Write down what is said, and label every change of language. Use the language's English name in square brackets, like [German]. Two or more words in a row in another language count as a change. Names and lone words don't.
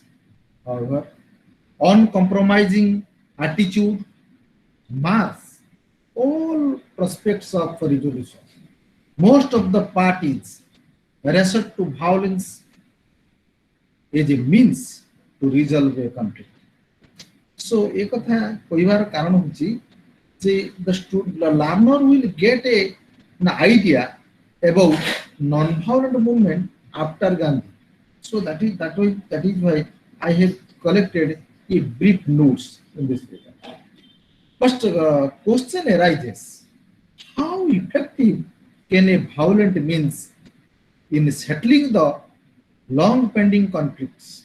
[English] However, uncompromising attitude mars all prospects of resolution. Most of the parties resort to violence as a means to resolve a conflict. So, [Sambalpuri] ଏକ କଥା କହବାର କାରଣ ହୋଚି ଜେ [English] the learner will get an idea about non-violent movement after Gandhi. So that is why I have collected a brief notes in this paper. First question arises: how effective can a violent means in settling the long-pending conflicts?